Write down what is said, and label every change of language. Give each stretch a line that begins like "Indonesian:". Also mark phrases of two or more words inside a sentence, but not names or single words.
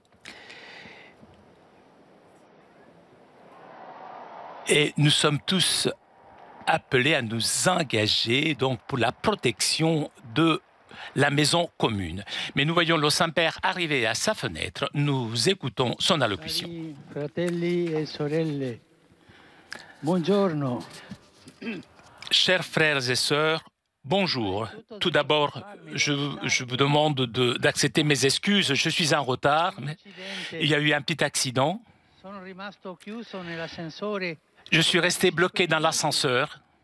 French: Et nous sommes tous appelés à nous engager donc pour la protection de la maison commune. Mais nous voyons le Saint-Père arriver à sa fenêtre. Nous écoutons son allocution.
Italian: Fratelli e sorelle. Buongiorno.
French: Chers frères et sœurs, bonjour. Tout d'abord, je vous demande d'accepter mes excuses. Je suis en retard. Mais il y a eu un petit accident. Je suis resté bloqué dans l'ascenseur.